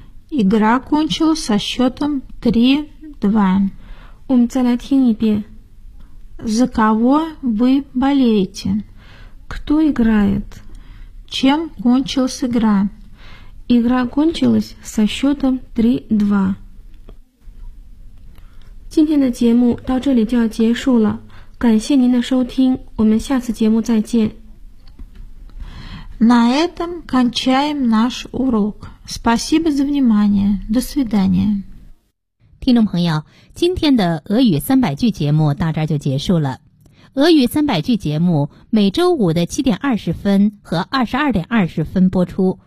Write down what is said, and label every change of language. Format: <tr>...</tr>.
<ru>Игра кончилась со счетом 3-2.</ru> <zh>我们再来听一遍。</zh> <ru>За кого вы болеете? Кто играет? Чем кончилась игра? Игра кончилась со счетом 3-2.</ru> <zh>今天的节目到这里就要结束了，感谢您的收听，我们下次节目再见。</zh> <ru>На этом кончаем наш урок. Спасибо за внимание. До свидания.</ru> <zh>听众朋友，今天的俄语三百句节目到这儿就结束了。俄语三百句节目每周五的7:20和22:20播出。</zh>